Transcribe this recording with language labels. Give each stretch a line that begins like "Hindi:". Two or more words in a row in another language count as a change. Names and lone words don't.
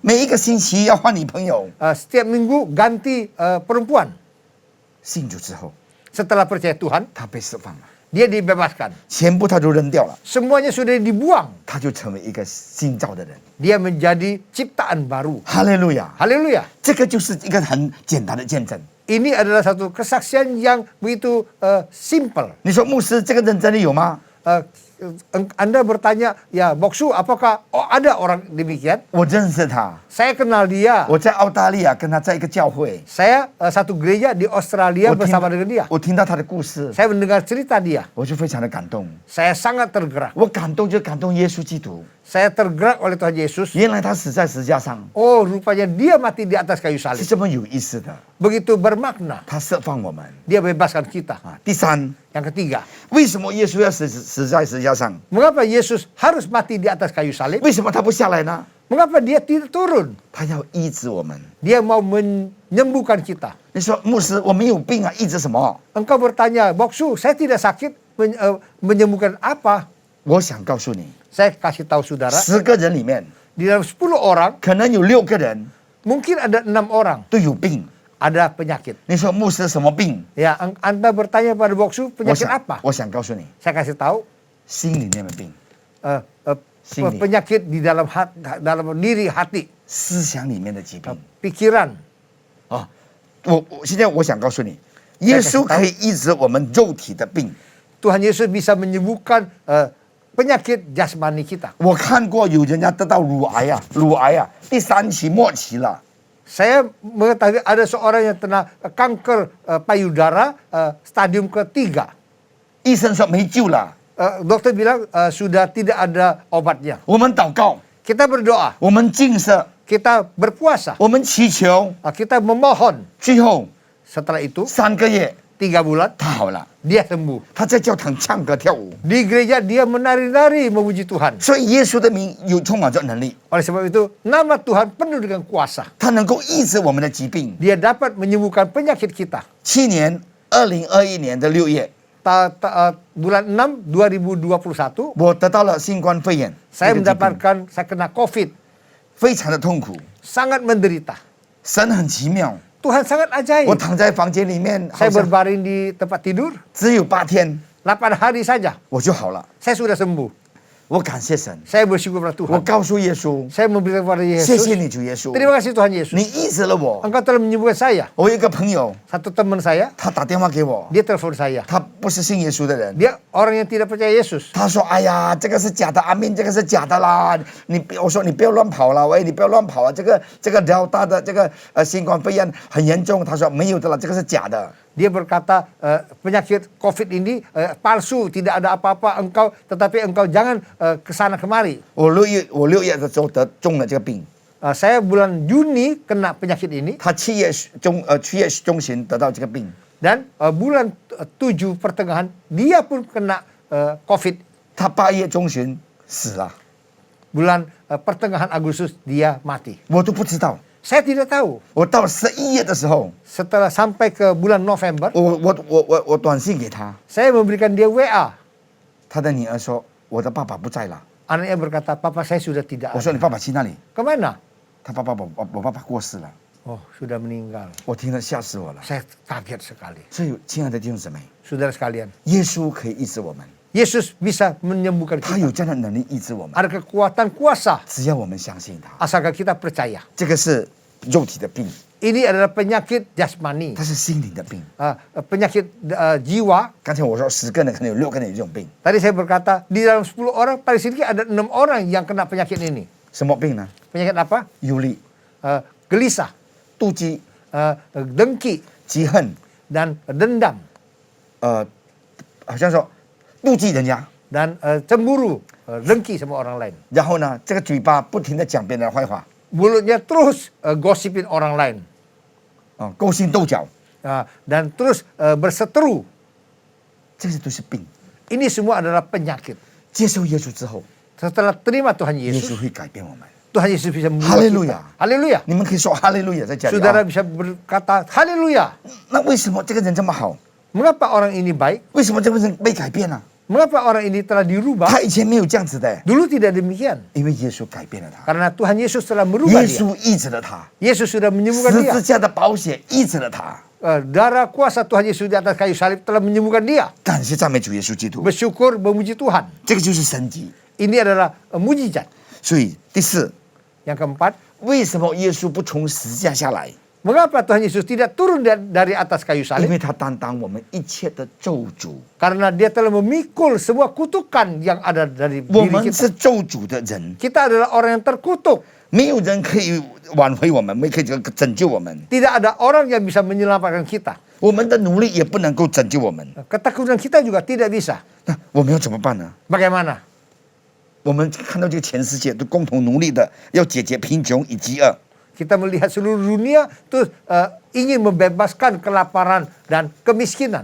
Chinese: 每一个星期要换女朋友。
Indonesian: Setiap minggu ganti perempuan.
Chinese: 信主之后，
Indonesian: Setelah percaya Tuhan,
Chinese: 他被释放了，
Indonesian: dia dibebaskan.
Chinese: 全部他都扔掉了，
Indonesian: Semuanya sudah dibuang.
Chinese: 他就成为一个新造的人。
Indonesian: Dia menjadi ciptaan baru.
Chinese: 哈利路亚！
Indonesian: Haleluya.
Chinese: 这个就是一个很简单的见证。
Indonesian: Ini adalah satu kesaksian yang begitu simple.
Chinese: 你说牧师，这个人真的有吗？
Indonesian: Anda bertanya, ya Boksu, apakah ada orang demikian?
Chinese: 我认识他，
Indonesian: Saya kenal dia.
Chinese: 我在澳大利亚跟他在一个教会，
Indonesian: Saya satu gereja di Australia
Chinese: 我听
Indonesian: bersama dengan dia.
Chinese: 我听到他的故事，
Indonesian: Saya mendengar cerita dia.
Chinese: 我就非常的感动。
Indonesian: Saya sangat tergerak.
Chinese: 我感动就感动耶稣基督，
Indonesian: Saya tergerak oleh Tuhan Yesus.
Chinese: 原来他死在十字架上
Indonesian: Oh, rupanya dia mati di atas kayu
Chinese: 是
Indonesian: salib.
Chinese: 这么有意思的，
Indonesian: Begitu bermakna.
Chinese: 他释放我们
Indonesian: Dia bebaskan kita.
Chinese: 啊。第三，
Indonesian: Yang ketiga,
Chinese: 为什么耶稣要死在十字架上？
Indonesian: mengapa Yesus harus mati di atas kayu salib?
Chinese: 为什么他不下来呢？
Indonesian: Mengapa dia tidak turun?
Chinese: 他要医治我们。
Indonesian: Dia mau menyembuhkan kita.
Chinese: 你说牧师，我没有病啊，医治什么？
Indonesian: Engkau bertanya, Boksu, saya tidak sakit, menyembuhkan apa?
Chinese: 我想告诉你，
Indonesian: Saya kasih tahu saudara,
Chinese: 10 个人里面
Indonesian: di dalam 10 orang,
Chinese: 可能有6个人
Indonesian: mungkin ada 6 orang
Chinese: 都有病。
Indonesian: ada penyakit.
Chinese: 你说牧师什么病？
Indonesian: Ya, Anda bertanya pada Boksu,
Chinese: 我
Indonesian: penyakit
Chinese: 想
Indonesian: apa?
Chinese: 我想告诉你，
Indonesian: Saya kasih tahu,
Chinese: 心里面的病，
Indonesian: Sini. penyakit di dalam dalam diri hati,
Chinese: 思想里面的疾病
Indonesian: pikiran.
Chinese: 啊。我现在我想告诉你，耶稣可以医治我们肉体的病。
Indonesian: Tuhan Yesus bisa menyembuhkan penyakit jasmani kita.
Chinese: 我看过有人家得到乳癌啊，第3期末期了。
Indonesian: Saya mengetahui ada seorang yang kena kanker payudara stadium ketiga.
Chinese: 医生说没救了。
Indonesian: Dokter bilang sudah tidak ada obatnya.
Chinese: 我们祷告，
Indonesian: Kita berdoa,
Chinese: 我们禁食，
Indonesian: kita berpuasa,
Chinese: 我们祈求，
Indonesian: kita memohon.
Chinese: 最后
Indonesian: Setelah itu
Chinese: 3 个月
Indonesian: 3 bulan
Chinese: 他好了，
Indonesian: dia sembuh.
Chinese: 他在教堂唱歌跳舞。
Indonesian: Di gereja dia menari-nari memuji Tuhan.
Chinese: 所以耶稣的名有充满着能力，
Indonesian: Oleh sebab itu nama Tuhan penuh dengan kuasa.
Chinese: 他能够医治我们的疾病。
Indonesian: Dia dapat menyembuhkan penyakit kita.
Chinese: 去年2021年的6月，
Indonesian: Bulan 6 2021,
Chinese: 我得到了新冠肺炎，
Indonesian: saya
Chinese: 这个疾病
Indonesian: mendapatkan, saya kena COVID.
Chinese: 非常的痛苦。
Indonesian: Sangat menderita.
Chinese: 神很奇妙，
Indonesian: Tuhan sangat
Chinese: 我
Indonesian: ajaib.
Chinese: 躺在房间里面，好
Indonesian: Saya
Chinese: 像
Indonesian: berbaring di tempat tidur,
Chinese: 只有8天
Indonesian: 8 hari saja
Chinese: 我就好了。
Indonesian: saya sudah sembuh.
Chinese: 我感谢神，
Indonesian: Saya bersyukur pada
Chinese: 我
Indonesian: Tuhan.
Chinese: 告诉耶稣，
Indonesian: Saya memberitahu kepada
Chinese: 谢谢
Indonesian: Yesus,
Chinese: 你主耶稣，
Indonesian: terima kasih Tuhan
Chinese: 你
Indonesian: Yesus.
Chinese: 医治了我。
Indonesian: Engkau telah menyembuhkan saya.
Chinese: 我有一个朋友，
Indonesian: Satu teman saya,
Chinese: 他打电话给我，
Indonesian: dia telepon saya.
Chinese: 他不是信耶稣的人，
Indonesian: Dia orang yang tidak percaya Yesus.
Chinese: 他说：“哎呀，这个是假的，阿明，这个是假的啦！我说你不要乱跑了，喂，你不要乱跑啊！这个Delta的这个新冠肺炎很严重。” 他说：“没有的了，这个是假的。”
Indonesian: Dia berkata penyakit COVID ini palsu, tidak ada apa-apa tetapi engkau jangan kesana kemari.
Chinese: 我6月的时候中了这个病，
Indonesian: Saya bulan Juni kena penyakit ini
Chinese: 他7月中旬得到这个病，
Indonesian: dan bulan 7 pertengahan dia pun kena COVID.
Chinese: 他8月中旬死了，
Indonesian: Bulan pertengahan Agustus dia mati.
Chinese: 我都不知道。
Indonesian: Saya tidak tahu.
Chinese: 我到11月的时候，
Indonesian: Setelah sampai ke bulan November,
Chinese: 我短信给他，
Indonesian: saya memberikan dia WA.
Chinese: 他的女儿说：“我的爸爸不在了。
Indonesian: Anaknya berkata, "Papa saya sudah tidak
Chinese: 我说：“你
Indonesian: ada."
Chinese: 爸爸去哪里
Indonesian: Kemana?
Chinese: 他爸爸我爸爸过世了，
Indonesian: Oh, sudah meninggal.
Chinese: 我听了吓死我了。
Indonesian: Saya kaget sekali.
Chinese: 所以，亲爱的弟兄姊妹，
Indonesian: Saudara sekalian,
Chinese: 耶稣可以医治我们，
Indonesian: Yesus bisa menyembuhkan
Chinese: 他
Indonesian: kita.
Chinese: 有这样的能力医治我们，
Indonesian: Ada kekuatan kuasa
Chinese: 只要我们相信他。
Indonesian: asalkan kita percaya.
Chinese: 这个是肉体的病，
Indonesian: Ini adalah penyakit jasmani,
Chinese: 它是心灵的病。
Indonesian: penyakit jiwa.
Chinese: 刚才我说10个人，可能有6个人有这种病，
Indonesian: Tadi saya berkata di dalam 10 orang paling sedikit ada 6 orang yang kena penyakit ini.
Chinese: 什么病呢？
Indonesian: Penyakit apa?
Chinese: 忧虑、
Indonesian: Gelisah,
Chinese: 妒忌、
Indonesian: dengki
Chinese: 嫉恨，
Indonesian: dan dendam
Chinese: 好像说妒忌人家，
Indonesian: dan cemburu, dengki sama orang lain.
Chinese: 然后呢，这个嘴巴不停的讲别人的坏话，
Indonesian: Mulutnya terus gosipin orang lain
Chinese: 勾心斗角，
Indonesian: dan terus berseteru.
Chinese: 这些都是病。
Indonesian: Ini semua adalah penyakit.
Chinese: 接受耶稣之后，
Indonesian: Setelah terima Tuhan
Chinese: 耶稣
Indonesian: Yesus,
Chinese: 会改变我们。
Indonesian: Tuhan Yesus bisa membuat Haleluya. kita. Haleluya.
Chinese: 你们可以说哈利路亚在家里
Indonesian: Saudara
Chinese: 啊。
Indonesian: bisa berkata haleluya.
Chinese: 那为什么这个人这么好？
Indonesian: Mengapa orang ini baik?
Chinese: 为什么这个人被改变了？
Indonesian: Mengapa orang ini telah dirubah?
Chinese: 他以前没有这样子的，
Indonesian: Dulu tidak demikian.
Chinese: 因为耶稣改变了他，
Indonesian: Karena Tuhan Yesus telah merubah
Chinese: 耶
Indonesian: dia.
Chinese: 稣医治了他，
Indonesian: Yesus sudah menyembuhkan
Chinese: 十
Indonesian: dia.
Chinese: 字架的宝血医治了他。
Indonesian: Darah kuasa Tuhan Yesus di atas kayu salib telah menyembuhkan dia.
Chinese: 感谢赞美主耶稣基督，
Indonesian: Bersyukur, memuji Tuhan.
Chinese: 这个就是神迹。
Indonesian: Ini adalah mujizat.
Chinese: 所以第四，
Indonesian: Yang keempat,
Chinese: 为什么耶稣不从十字架下来？
Indonesian: mengapa Tuhan Yesus tidak turun dari atas kayu
Chinese: 因
Indonesian: salib?
Chinese: 为他担当我们一切的咒诅，
Indonesian: Karena dia telah memikul semua kutukan yang ada dari
Chinese: 我
Indonesian: diri
Chinese: 们
Indonesian: kita.
Chinese: 是咒诅的人，
Indonesian: Kita adalah orang yang terkutuk.
Chinese: 没有人可以挽回我们，没可以拯救我们，
Indonesian: Tidak ada orang yang bisa menyelamatkan kita.
Chinese: 我们的努力也不能够拯救我们。
Indonesian: Ketakutan kita juga tidak bisa.
Chinese: 那我们要怎么办呢？
Indonesian: Bagaimana?
Chinese: 我们看到这个全世界都共同努力的要解决贫穷与饥饿，
Indonesian: Kita melihat seluruh dunia tuh ingin membebaskan kelaparan dan kemiskinan,